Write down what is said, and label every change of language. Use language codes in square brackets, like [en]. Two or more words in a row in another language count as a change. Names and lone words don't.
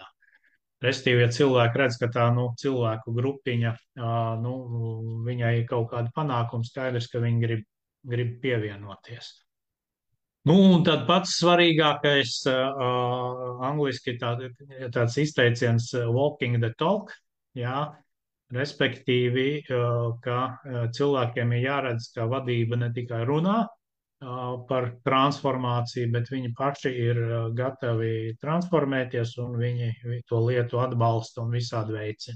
[lv] Restīvi, ja cilvēki redz, ka tā nu, cilvēku grupiņa, nu, viņai ir kaut kāda panākuma, skaidrs, ka viņi grib pievienoties. Nu, un tad pats svarīgākais angliski tāds izteiciens [en] walking the talk, [lv] jā, respektīvi, ka cilvēkiem ir jāredz, ka vadība ne tikai runā par transformāciju, bet viņi paši ir gatavi transformēties un viņi to lietu atbalsta un visādi veicina.